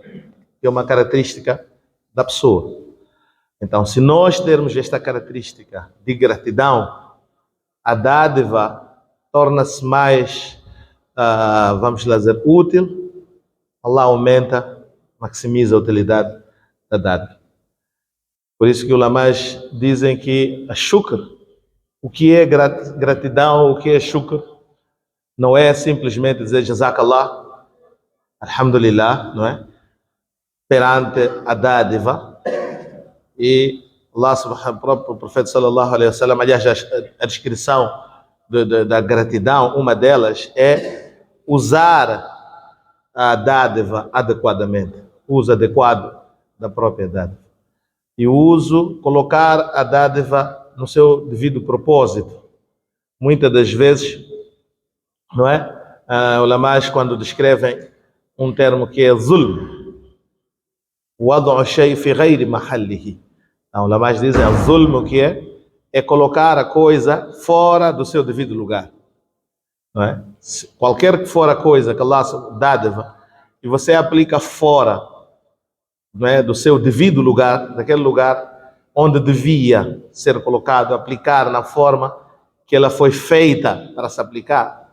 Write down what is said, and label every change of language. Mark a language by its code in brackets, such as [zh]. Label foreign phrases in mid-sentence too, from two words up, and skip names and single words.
[pt] É uma característica da pessoa. Então, se nós termos esta característica de gratidão, a dádiva torna-se mais, vamos lá dizer, útil. Allah aumenta, maximiza a utilidade da dádiva. Por isso que os ulamás dizem que a shukr, o que é gratidão, o que é shukr, não é simplesmente dizer [ar] جزاك الله، الحمد لله, [pt] não é? Perante a dádiva. E Allah subhanahu, o próprio profeta [ar] صلى الله عليه وسلم, [pt] aliás, a descrição da gratidão, uma delas é usar a dádiva adequadamente, uso adequado da própria dádiva. E o uso, colocar a dádiva no seu devido propósito. Muitas das vezes, não é? Ulamás, quando descrevem um termo que é zulm, [ar] وضع الشيء في غير محله. [pt] Então, ulamás dizem, zulm, o que é colocar a coisa fora do seu devido lugar. Não é? Qualquer que for a coisa que Allah dádiva, e você aplica fora, não é, do seu devido lugar, daquele lugar onde devia ser colocado, aplicar na forma que ela foi feita para se aplicar.